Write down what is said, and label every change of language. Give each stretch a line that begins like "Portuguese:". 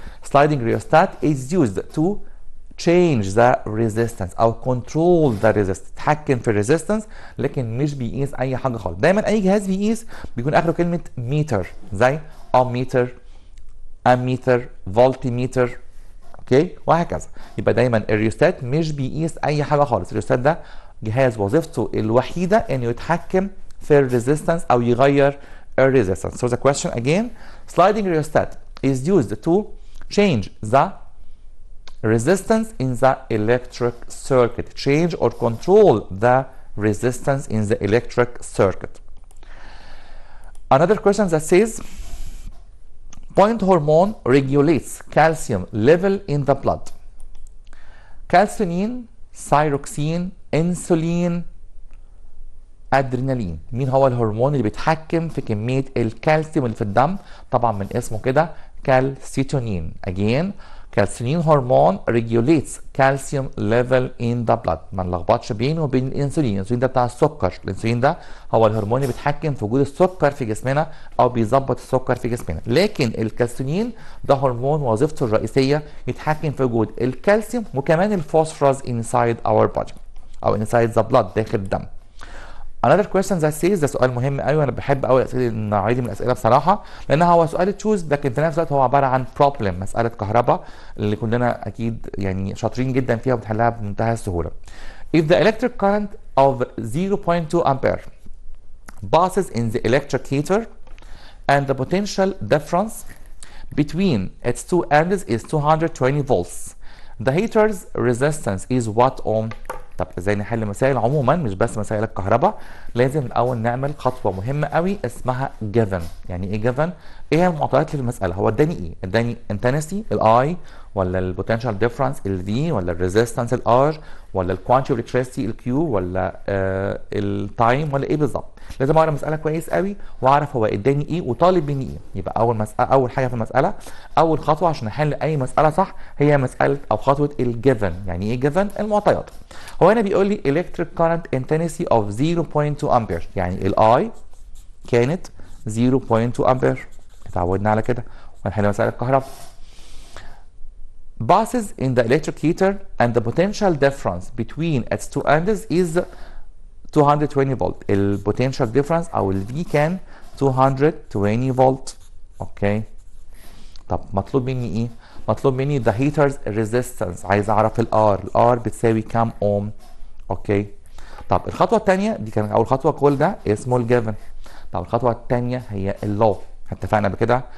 English: Sliding rheostat is used to change the resistance او control the resistance،
Arabic: تتحكم في الريزيستنس، لكن مش بيقيس اي حاجه خالص. دايما اي جهاز بيقيس بيكون اخره كلمه ميتر، زي اميتر، اميتر، فولتيميتر، اوكي وهكذا. يبقى دايما الريوستات مش بيقيس اي حاجه خالص. الريوستات ده جهاز وظيفته الوحيده انه يتحكم في الريزيستنس او يغير الريزيستنس.
English: So the question again, sliding rheostat is used to change the resistance in the electric circuit. Change or control the resistance in the electric circuit. Another question that says point hormone regulates calcium level in the blood. calcitonin, thyroxine, insulin, adrenaline.
Arabic: مين هو الهرمون اللي بيتحكم في كميه الكالسيوم اللي في الدم؟ طبعا من اسمه كده كالسيتونين.
English: again calcitonin hormone regulates calcium level in the blood.
Arabic: ما نلخبطش بينه وبين الانسولين. الانسولين ده بتاع السكر، الانسولين ده هو الهرمون اللي بيتحكم في وجود السكر في جسمنا او بيظبط السكر في جسمنا. لكن الكالسيتونين ده هرمون وظيفته الرئيسيه يتحكم في وجود الكالسيوم وكمان الفوسفورس
English: inside our body
Arabic: او
English: inside the blood
Arabic: داخل الدم.
English: Another question that says،
Arabic: ده سؤال مهم قوي وانا بحب قوي اسئله النوعيه دي من الاسئله بصراحه، لان هو سؤال تشوز لكن في نفس الوقت هو عباره عن problem، مساله كهرباء اللي كلنا اكيد يعني شاطرين جدا فيها وبنحلها بمنتهى السهوله.
English: If the electric current of 0.2 ampere passes in the electric heater and the potential difference between its two ends is 220 volts, the heater's resistance is what ohm؟
Arabic: طب ازاي نحل مسائل عموما مش بس مسائل الكهرباء؟ لازم الاول نعمل خطوه مهمه قوي اسمها given. يعني ايه given؟ ايه هي المعطيات اللي في المساله؟ هو اداني ايه؟ اداني intensity الاي ولا البوتنشال ديفرنس الفي ولا الريزيستنس الار ولا الكوانتيتي اوف الكتريسيتي الكيو ولا التايم ولا ايه بالظبط؟ لازم اقرا المساله كويس قوي واعرف هو اداني ايه وطالب مني ايه. يبقى اول حاجه في المساله، اول خطوه عشان احل اي مساله صح هي مساله او خطوه الجيفن. يعني ايه جيفن؟ المعطيات. هو هنا بيقول لي
English: electric current intensity of
Arabic: 0.2 امبير، يعني الاي كانت 0.2 امبير، اتعودنا على كده وهنحل مساله الكهرباء.
English: passes in the electric heater and the potential difference between its two ends is 220 volt.
Arabic: البوتنشال ديفرنس او الفي كان 220 فولت. اوكي طب مطلوب مني ايه؟ مطلوب مني
English: the heater's resistance،
Arabic: عايز اعرف الار بتساوي كام اوم. اوكي طب الخطوه الثانيه دي كانت اول خطوه، كل ده اسمه الجيفن. طب الخطوه الثانيه هي اللو. اتفقنا بكده.